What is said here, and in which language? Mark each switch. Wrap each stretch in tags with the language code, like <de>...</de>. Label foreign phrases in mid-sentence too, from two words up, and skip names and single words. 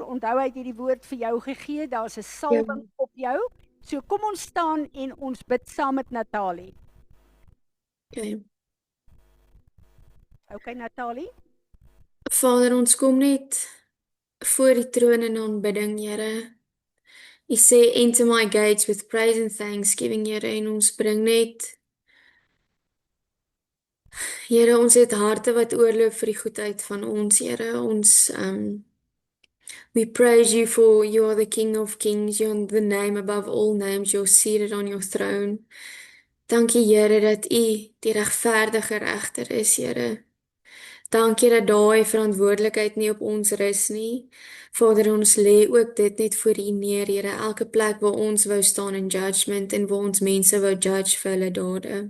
<af>Onthou, hy het hierdie woord vir jou gegee, daar's 'n salwing op jou. So kom ons staan en ons bid saam met Natalie. okay. Okay, Natalie? Vader, ons kom net voor die troon in aanbidding, Here. U sê,</af> <en>enter my gates with praise and thanksgiving,</en> <af>Here, en ons bring net, Here, ons het harte wat oorloop vir die goedheid van ons, Here. Ons,</af> <en>we praise you for you are the King of Kings, you're the name above all names, you're seated on your throne.</en> <af>Dankie, Here, dat u die regverdige regter is, Here. Dankie dat daai verantwoordelikheid nie op ons rus nie. Vader, ons lê ook dit net voor u neer, Here, elke plek waar ons wou staan in judgment en waar ons mense wou judge vir hulle dade.</af>